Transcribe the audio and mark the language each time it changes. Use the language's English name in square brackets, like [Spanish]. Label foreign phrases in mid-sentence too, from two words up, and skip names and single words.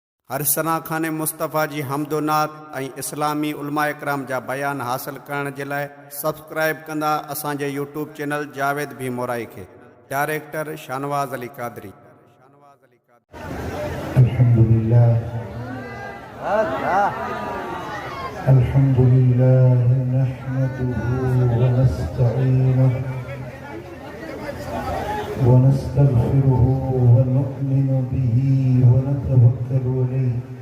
[Sindhi] हर सना खाने मुस्तफ़ा जी हमदोनात ऐं इस्लामी उलमा इकराम जा बयान हासिल करण जे लाइ सब्सक्राइब कंदा असांजे [English] YouTube channel [Sindhi] जावेद भी मोराई खे। डायरेक्टर शानवाज़ अली कादरी। [Arabic] الحمد لله نحمده ونستعينه ونستغفره ونؤمن به ونتوكل عليه